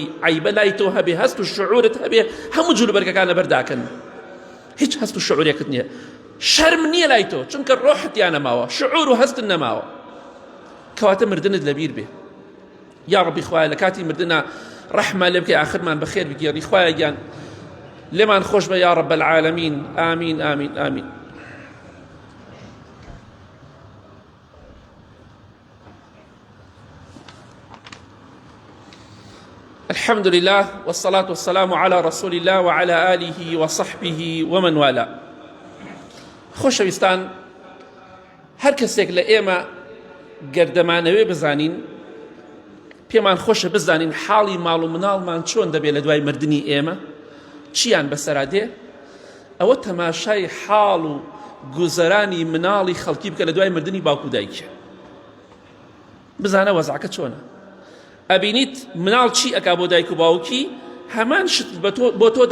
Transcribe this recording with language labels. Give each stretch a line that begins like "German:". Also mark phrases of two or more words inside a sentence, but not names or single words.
Central Kurdish: عیبە لای تۆ هەبێ هەست و شعورت هەبێ هەموو جلوبەرگەکان لەبەرداکەن هیچ هەست و شعورێکت نییە شەرم نییە لای تۆ چونکە ڕۆحتیان نەماوە شعور و هەستن نەماوە کەواتە مردنت لەبیر بێ یا ڕەبی خوایە لە کاتی مردنە ڕەحمە لێ بکەی ئاخرمان بەخێر بگێڕی خوایە گیان لێمان خۆش بە
Arabic: یا ڕەب العالەمین
Central Kurdish: ئامین ئامین ئامین
Arabic: الحمد لله والصلاة والسلام على رسول الله وعلى آله وصحبه ومن والاه
Central Kurdish: خۆشەویستان هەر کەسێک لە ئێمە گەردەمانەوێ بزانین پێمان خۆشە بزانین حاڵی ماڵ و مناڵمان چۆن دەبێت لە دوای مردنی ئێمە چیان بەسەرا دێ ئەوە تەماشای حاڵ و گوزەرانی مناڵی خەڵکی بکە لە دوای مردنی باوکو دایکە بزانە وەزعەکە چۆنە ئەبینیت مناڵ چی ئەکا بۆ دایک و باوکی هەمان شت بۆ تۆ